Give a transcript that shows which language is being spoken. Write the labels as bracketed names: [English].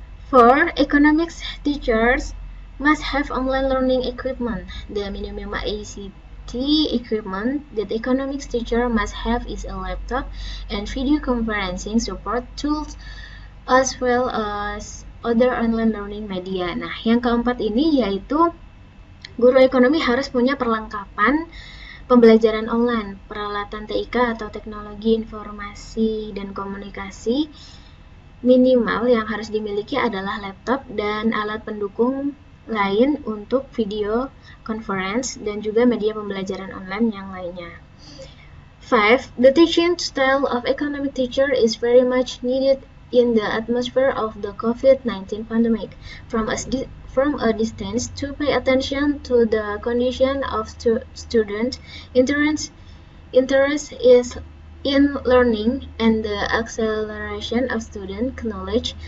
[English] For economics teachers must have online learning equipment. The minimum ICT equipment that economics teacher must have is a laptop and video conferencing support tools as well as other online learning media. [Indonesian] Nah, yang keempat ini yaitu guru ekonomi harus punya perlengkapan pembelajaran online, peralatan TIK atau teknologi informasi dan komunikasi. Minimal yang harus dimiliki adalah laptop dan alat pendukung lain untuk video conference dan juga media pembelajaran online yang lainnya. [English] 5. The teaching style of economic teacher is very much needed in the atmosphere of the COVID-19 pandemic. From a distance, to pay attention to the condition of student interest is in learning and the acceleration of student knowledge.